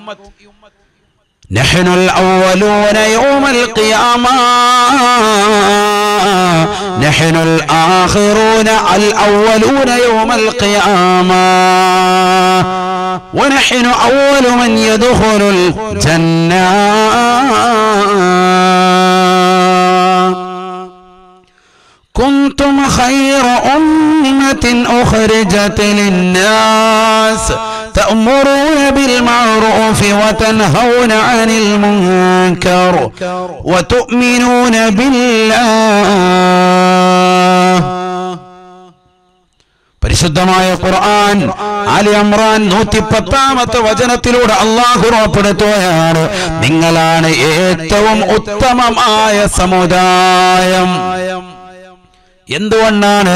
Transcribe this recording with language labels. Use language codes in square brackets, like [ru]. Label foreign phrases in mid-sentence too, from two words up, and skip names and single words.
[ar] نحن الأولون يوم القيامة نحن الآخرون الأولون يوم القيامة ونحن أول من يدخل الجنة. كنتم خير أمة أخرجت للناس تأمرون بالمعروف وتنهون عن المنكر وتؤمنون بالله. [ml] പരിശുദ്ധമായ ഖുർആൻ ആലി ഇംറാൻ 110-ാമത്തെ വചനത്തിലൂടെ അല്ലാഹു ഉറപ്പെടുത്തുകയാണ്, നിങ്ങളാണ് ഏറ്റവും ഉത്തമമായ സമുദായം. എന്തുകൊണ്ടാണ്?